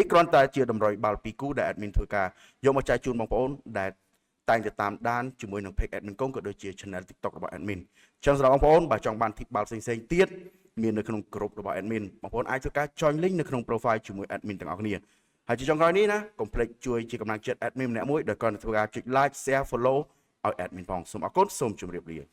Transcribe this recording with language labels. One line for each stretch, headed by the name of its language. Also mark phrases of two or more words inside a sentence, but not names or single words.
Khmer: គ្រាន់តែជាតម្រុយបាល់2គូដែល admin ធ្វើការយកមកចែកជូនបងប្អូនដែលតែងតែតាមដានជាមួយនឹង
English: page admin
Khmer: គង់ក៏ដូចជា channel TikTok របស់ admin ចឹងសម្រាប់បងប្អូនបើចង់បាន tip បាល់ផ្សេងៗទៀតមាននៅក្នុងក្រុមរបស់ admin បងប្អូនអាចធ្វើការ
English: join link
Khmer: នៅក្នុង profile ជាមួយ admin ទាំងអស់គ្នាហើយជាចុងក្រោយនេះណាកុំភ្លេចជួយជាកម្លាំងចិត្ត admin ម្នាក់មួយដោយគ្រាន់តែធ្វើការចុច
English: like share follow
Khmer: ឲ្យ admin ផងសូមអរគុណសូមជម្រាបលា